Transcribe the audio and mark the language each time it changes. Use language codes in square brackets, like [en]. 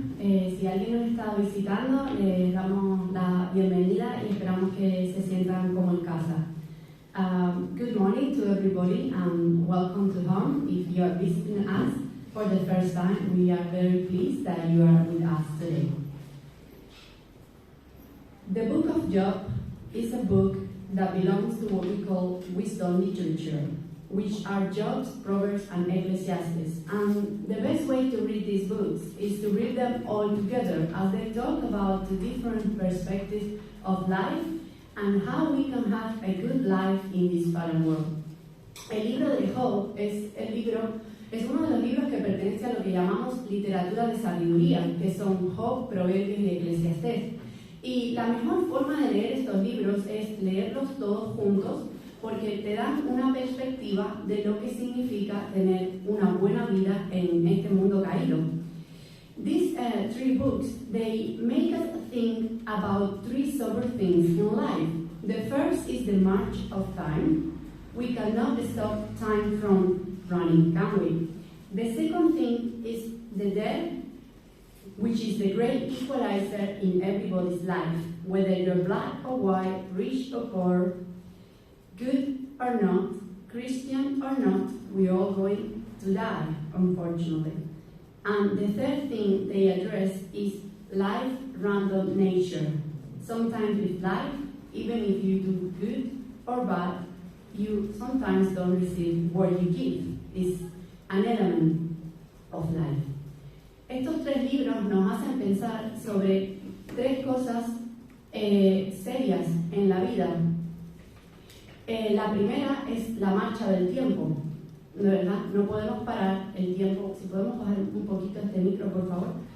[es] Si alguien nos está visitando, les damos la bienvenida y esperamos que se sientan como en casa. [en] Good morning to everybody and welcome to home. If you are visiting us for the first time, we are very pleased that you are with us today. The book of Job is a book that belongs to what we call wisdom literature, which are Job's, Proverbs, and Ecclesiastes. And the best way to read these books is to read them all together as they talk about the different perspectives of life and how we can have a good life in this fallen world. [es] El libro de Job es uno de los libros que pertenece a lo que llamamos literatura de sabiduría, que son Job, Proverbios y Eclesiastés. Y la mejor forma de leer estos libros es leerlos todos juntos, porque te dan una perspectiva de lo que significa tener una buena vida en este mundo caído. [en] These three books, they make us think about three sober things in life. The first is the march of time. We cannot stop time from running, can we? The second thing is the death, which is the great equalizer in everybody's life, whether you're black or white, rich or poor, good or not, Christian or not, we're all going to die, unfortunately. And the third thing they address is life random nature. Sometimes with life, even if you do good or bad, you sometimes don't receive what you give. It's an element of life. [es] Estos tres libros nos hacen pensar sobre tres cosas serias en la vida. La primera es la marcha del tiempo, ¿verdad? No podemos parar el tiempo. Si podemos bajar un poquito este micro, por favor.